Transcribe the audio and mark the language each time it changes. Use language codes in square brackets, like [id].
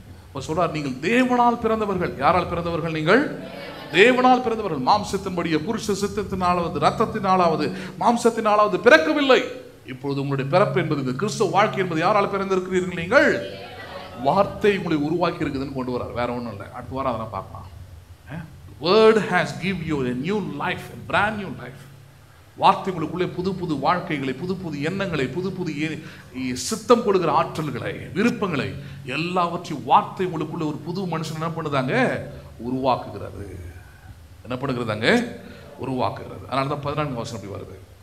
[ta] இப்போ சொல்றார், நீங்கள் தேவனால் பிறந்தவர்கள். யாரால் பிறந்தவர்கள்? நீங்கள் தேவனால் பிறந்தவர்கள். மாம்சத்தின்படியே புருஷ சித்தத்தினாலாவது ரத்தத்தினாலாவது மாம்சத்தினாலாவது பிறக்கவில்லை. இப்பொழுது உங்களுடைய பிறப்பு என்பது, இந்த கிறிஸ்துவ வாழ்க்கை என்பது யாரால் பிறந்திருக்கிறீர்கள்? நீங்கள் வார்த்தை உங்களை உருவாக்கி இருக்குதுன்னு கொண்டு வரார், வேற ஒன்றும் இல்லை. அடுத்த வாரம் அதெல்லாம் பார்க்கலாம். [en] Word has given you a new life, a brand new life. [ta] வார்த்தை உங்களுக்குள்ளே புது புது வாழ்க்கைகளை, புது புது எண்ணங்களை, புது புது சித்தம் கொடுக்கிற ஆற்றல்களை, விருப்பங்களை எல்லாவற்றையும் வார்த்தை உங்களுக்குள்ள ஒரு புது மனுஷன் என்ன பண்ணுதாங்க? உருவாக்குகிறது. என்ன பண்ணுகிறதாங்க? உருவாக்குகிறது. அதனால தான் 14 வசனம் அப்படி வருது.